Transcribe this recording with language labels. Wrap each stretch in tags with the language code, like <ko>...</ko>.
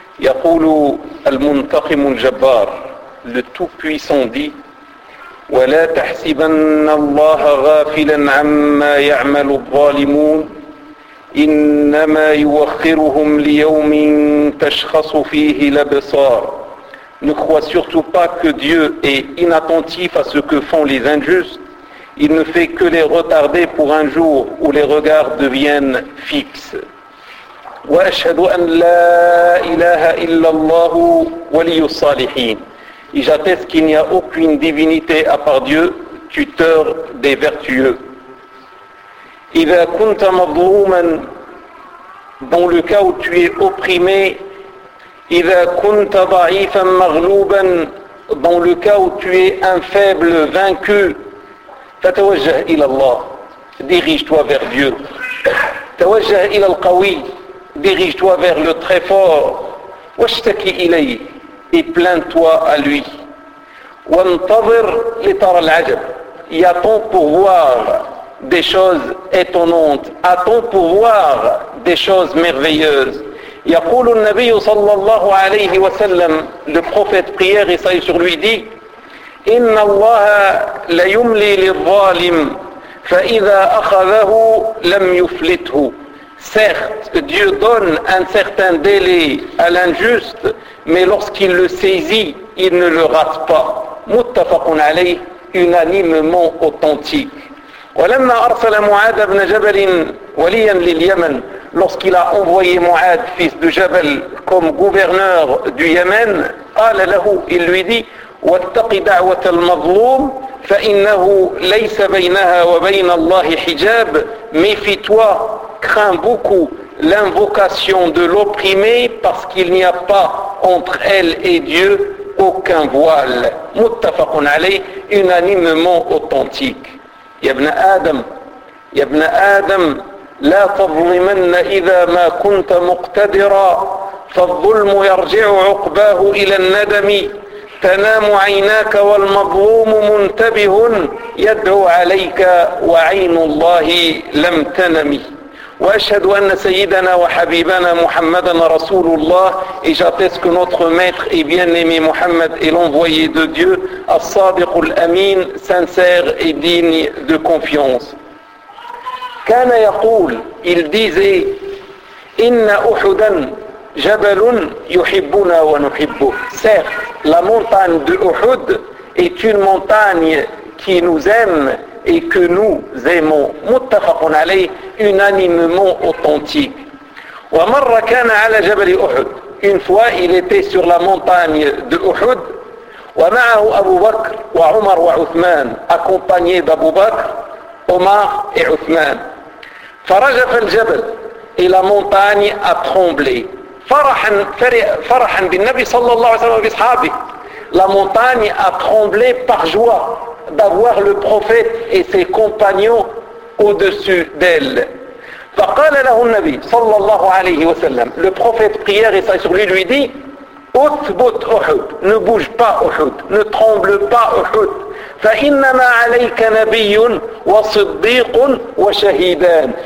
<ar>يقول المنتقم الجبار</ar> <fr>لتو بويسون دي</fr> <ar>ولا تحسبن الله غافلا عما يعمل الظالمون إنما يوخرهم ليوم تشخص فيه الأبصار.</ar> <fr>Ne crois surtout pas que Dieu est inattentif à ce que font les injustes. Il ne fait que les retarder pour un jour où les regards deviennent fixes.</fr> <ar>وأشهد أن لا إله إلا الله ولي الصالحين.</ar> <fr>Et j'atteste qu'il n'y a aucune divinité à part Dieu, tuteur des vertueux.</fr> <ar>إذا كنت مظلوما,</ar> <fr>dans le cas où tu es opprimé,</fr> <ar>إذا كنت ضعيفا مغلوبا,</ar> <fr>dans le cas où tu es un faible vaincu,</fr> <ar>فتوجه إلى الله,</ar> <fr>dirige-toi vers Dieu.</fr> <ar>توجه إلى القوي,</ar> <fr>dirige-toi vers le très fort.</fr> <ar>واشتكي إليه,</ar> <fr>et plains-toi à lui.</fr> <ar>وانتظر لترى العجب,</ar> <fr>y attend pour voir des choses étonnantes. Attends pour voir des choses merveilleuses.</fr> <ar>يقول النبي صلى الله عليه وسلم,</ar> <fr>le prophète prière et saillé sur lui dit,</fr> <ar>إن الله ليملي للظالم فإذا أخذه لم يفلته.</ar> <fr>Certes, Dieu donne un certain délai à l'injuste, mais lorsqu'il le saisit, il ne le rate pas.</fr> <ar>متفق عليه, unanimement authentique. ولما أرسل معاذ بن جبل وليا لليمن,</ar> <fr>lorsqu'il a envoyé</fr> <ar>معاذ fils de جبل</ar> <fr>comme gouverneur du Yémen,</fr> <ar>قال له,</ar> <fr>il lui dit,</fr> <ar>واتق دعوة المظلوم فإنه ليس بينها وبين الله حجاب.</ar> <fr>Méfie-toi, crains beaucoup l'invocation de l'opprimé parce qu'il n'y a pas entre elle et Dieu aucun voile.</fr> <ar>متفق عليه, unanimement authentique. يا ابن آدم, يا ابن آدم, لا تظلمن إذا ما كنت مقتدرا, فالظلم يرجع عقباه إلى الندم, تنام عيناك والمظلوم منتبه يدعو عليك وعين الله لم تنم. وأشهد أن سيدنا وحبيبنا محمدا رسول الله,</ar> <fr>et j'atteste que notre maître et bien-aimé Muhammad est l'envoyé de Dieu,</fr> <ar>الصادق الأمين,</ar> <fr>sincère et digne de confiance.</fr> <ar>كان يقول,</ar> <fr>il disait,</fr> <ar>إن أحدا جبل يحبنا ونحبه.</ar> <fr>Certes, la montagne de Uhud est une montagne qui nous aime et que nous aimons.</fr> <ar>متفقون عليه, unanimement authentique. ومرة كان على جبل أحد,</ar> <fr>une fois il était sur la montagne de Uhud,</fr> <ar>ومعه أبو بكر وعمر وعثمان,</ar> <fr>accompagné d'Abu Bakr, Omar et Uthman.</fr> <ar>فرجف الجبل,</ar> <fr>et la montagne a tremblé.</fr> <ar>فرحا بالنبي صلى الله عليه وسلم وبصحابه.</ar> <fr>La montagne a tremblé par joie d'avoir le prophète et ses compagnons au-dessus d'elle.</fr> <ar>فقال له النبي صلى الله عليه وسلم,</ar> <fr>le prophète prière et sur lui dit,</fr> <ar>أثبت أحد,</ar> <fr>ne bouge pas</fr> <ar>أحد,</ar> <fr>ne tremble pas</fr> <ar>أحد, فإنما عليك نبي وصديق وشهيدان.</ar>